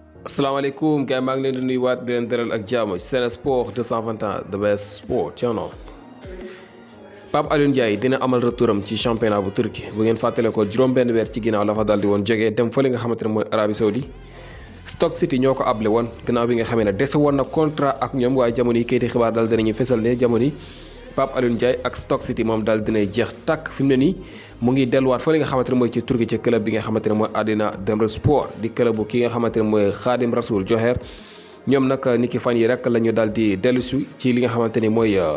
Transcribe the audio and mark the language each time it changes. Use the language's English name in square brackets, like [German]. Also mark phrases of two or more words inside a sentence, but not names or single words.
[Wolof] asalaamaaleykum gars yi maa ngi leen di nuyuwaat di leen dalal ak jàmm Sen Sports 221 [English] the best sport channel. [Wolof] Pape Alioune Ndiaye dina amal retouram ci championnat bu Turquie bu ngeen fàttale ko juróom-benn weer ci ginnaaw la fa daldi woon jógee dem fële nga xamante ne mooy Arabie Saoudi. Stoke City ñoo ko able woon gannaaw bi nga xamee ne dese woon na contrat ak ñoom waaye jamono yi kayiti xibaar daal dinañu fesal ne jamono yi Pape Alioune Ndiaye ak Stoke City moom daal dinay jeex tàkk fi mu ne nii mu ngi delluwaat fa li nga xamante ne mooy ci Turquie ci club bi nga xamante ne mooy Adana Demirspor di club bu ki nga xamante ne mooy Khadim Rasoul Joher ñoom nag niki fan yi rek la ñu daal di dellusi ci li nga xamante ni mooy